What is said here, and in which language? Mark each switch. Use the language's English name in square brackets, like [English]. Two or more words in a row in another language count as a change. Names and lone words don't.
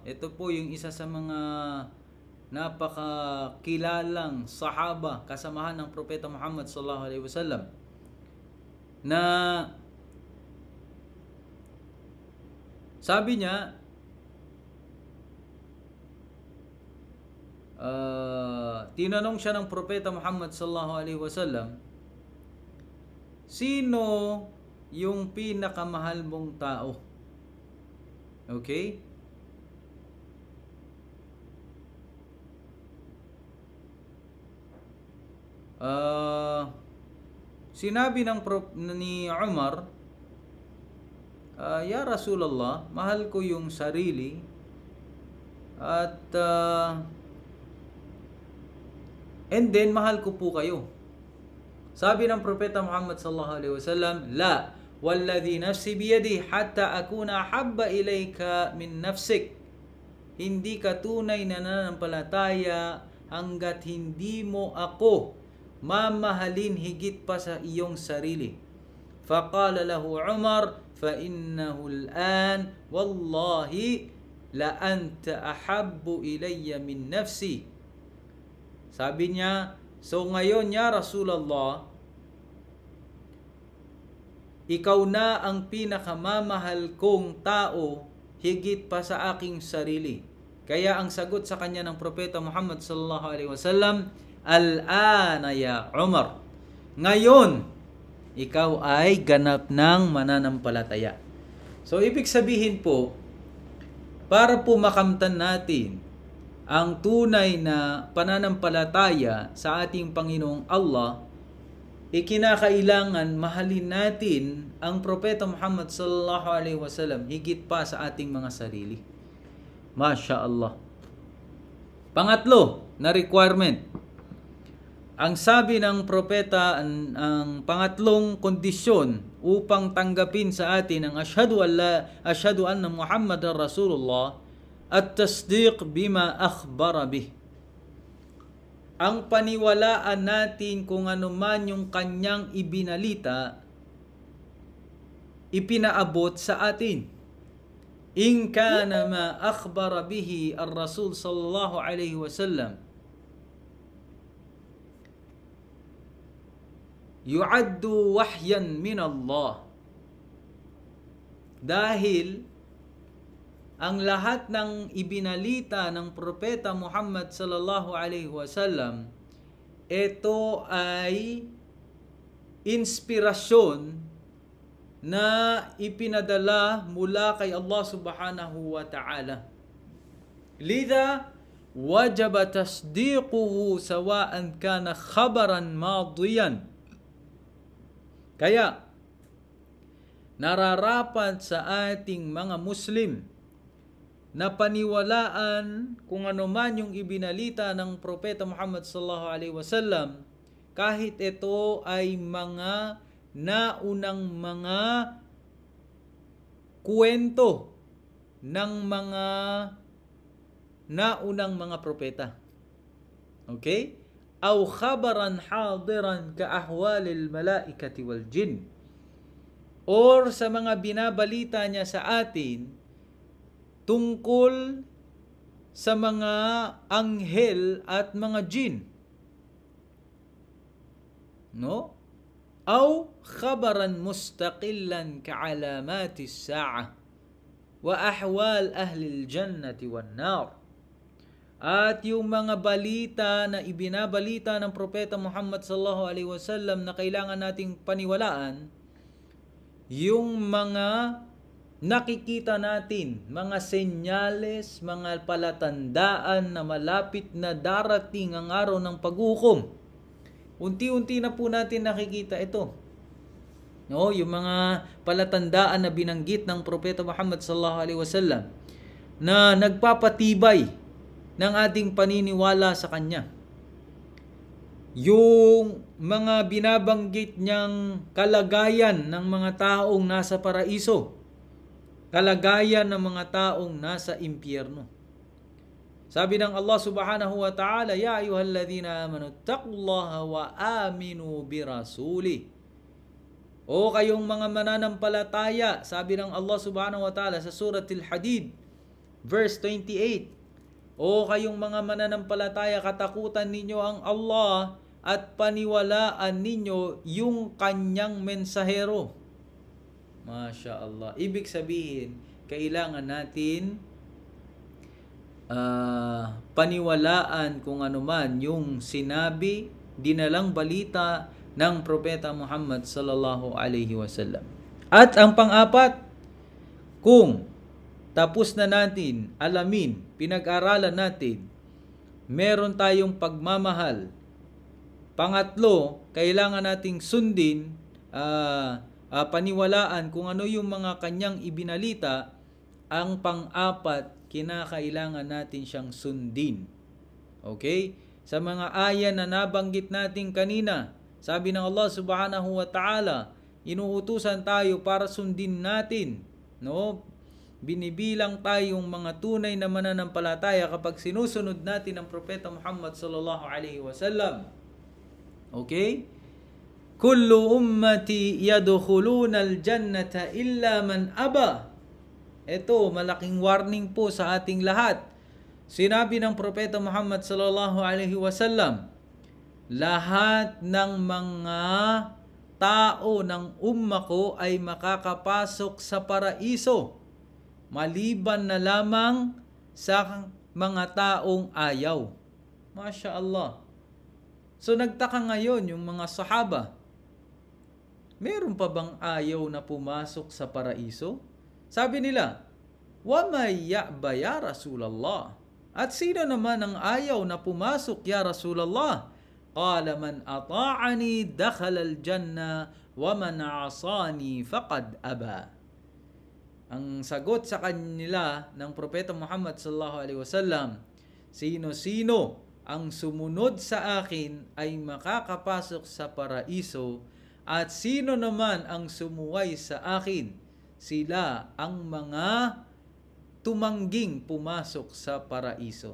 [Filipino] Ito po yung isa sa mga napakakilalang sahaba, kasamahan ng Propeta Muhammad [Arabic] صلى الله عليه وسلم, [Filipino] na sabi niya, tinanong siya ng Propeta Muhammad [Arabic] صلى الله عليه وسلم, [Filipino] sino yung pinakamahal mong tao? Okay? Sinabi ni Umar, [Arabic] يا رسول الله, [Filipino] mahal ko yung sarili at [English] and then [Filipino] mahal ko po kayo. Sabi ng Propeta [Arabic] محمد صلى الله عليه وسلم، لا والذي نفسي بيده حتى أكون أحب إليك من نفسك. [Filipino] Hindi ka tunay na nananampalataya hanggat hindi mo ako mamahalin higit pa sa iyong sarili. [Arabic] فقال له عمر، فإنه الآن والله لأنت أحب إلي من نفسي. [Filipino] Sabi niya, so ngayon [Arabic] يا رسول الله, [Filipino] ikaw na ang pinakamamahal kong tao higit pa sa aking sarili. Kaya ang sagot sa kanya ng Propeta Muhammad [Arabic] صلى الله عليه وسلم, الآن يا عمر. [Filipino] Ngayon, ikaw ay ganap ng mananampalataya. So ibig sabihin po, para po makamtan natin ang tunay na pananampalataya sa ating Panginoong Allah, ikinakailangan mahalin natin ang Propeta Muhammad [Arabic] صلى الله عليه وسلم [Filipino] higit pa sa ating mga sarili. [Arabic] ما شاء الله. [Filipino] Pangatlo na requirement. Ang sabi ng propeta, ang pangatlong kondisyon upang tanggapin sa atin ang [Arabic] أشهد أن محمدا رسول الله [Filipino] at [Arabic] تصديق بما أخبر به. [Filipino] Ang paniwalaan natin kung ano man yung kanyang ibinalita, ipinaabot sa atin. [Arabic] إن كان ما أخبر به الرسول صلى الله عليه وسلم يعد وحيا من الله. [Filipino] Dahil ang lahat ng ibinalita ng Propeta Muhammad [Arabic] صلى الله عليه وسلم, [Filipino] ito ay inspirasyon na ipinadala mula kay Allah [Arabic] سبحانه وتعالى. لذا وجب تصديقه سواء كان خبرا ماضيا. [Filipino] Kaya nararapat sa ating mga Muslim na paniwalaan kung ano man yung ibinalita ng Propeta Muhammad [Arabic] صلى الله عليه وسلم, [Filipino] kahit ito ay mga naunang mga kwento ng mga naunang mga propeta. Okay? [Arabic] أو خبرا حاضرا كأحوال الملائكة والجن. [Filipino] Or sa mga binabalita niya sa atin tungkol sa mga anghel at mga jin. No? [Arabic] أو خبرا مستقلا كعلامات الساعة وأحوال أهل الجنة والنار. [Filipino] At yung mga balita na ibinabalita ng Propeta Muhammad [Arabic] صلى الله عليه وسلم [Filipino] na kailangan nating paniwalaan, yung mga nakikita natin, mga senyales, mga palatandaan na malapit na darating ang araw ng paghukom. Unti-unti na po natin nakikita ito. No, yung mga palatandaan na binanggit ng Propeta Muhammad [Arabic] صلى الله عليه وسلم [Filipino] na nagpapatibay ng ating paniniwala sa kanya. Yung mga binabanggit niyang kalagayan ng mga taong nasa paraiso, kalagayan ng mga taong nasa impyerno. Sabi ng [Arabic] الله سبحانه وتعالى، يا أيها الذين آمنوا اتقوا الله وآمنوا برسوله. [Filipino] O kayong mga mananampalataya, sabi ng Allah [Arabic] سبحانه وتعالى [Filipino] sa Surah Al-Hadid, verse 28. O kayong mga mananampalataya, katakutan ninyo ang Allah at paniwalaan ninyo yung kanyang mensahero. [Arabic] ما شاء الله. [Filipino] Ibig sabihin, kailangan natin paniwalaan kung ano man yung sinabi, dinalang balita ng Propeta Muhammad [Arabic] صلى الله عليه وسلم. [Filipino] At ang pang-apat, kung tapos na natin alamin, pinag-aralan natin, meron tayong pagmamahal. Pangatlo, kailangan nating sundin, paniwalaan kung ano yung mga kanyang ibinalita. Ang pang-apat, kinakailangan natin siyang sundin. Okay? Sa mga aya na nabanggit natin kanina, Sabi ng Allah [Arabic] سبحانه وتعالى, [Filipino] inuutusan tayo para sundin natin, no? Binibilang tayong mga tunay na mananampalataya kapag sinusunod natin ang propeta Muhammad [Arabic] صلى الله عليه وسلم. Okay? كل أمتي يدخلون الجنة إلا من أبى. [Filipino] Ito, malaking warning po sa ating lahat. Sinabi ng propeta Muhammad [Arabic] صلى الله عليه وسلم, [Filipino] lahat ng mga tao ng umma ko ay makakapasok sa paraiso, maliban na lamang sa mga taong ayaw. [Arabic] ما شاء الله. [Filipino] So nagtaka ngayon yung mga sahaba, meron pa bang ayaw na pumasok sa paraiso? Sabi nila, [Arabic] ومن يأبى يا رسول الله. [Filipino] At sino naman ang ayaw na pumasok [Arabic] يا رسول الله? قال من أطاعني دخل الجنة ومن عصاني فقد أبى. [Filipino] Ang sagot sa kanila ng propeta Muhammad [Arabic] صلى الله عليه وسلم, [Filipino] sino-sino ang sumunod sa akin ay makakapasok sa paraiso, at sino naman ang sumuway sa akin, sila ang mga tumangging pumasok sa paraiso.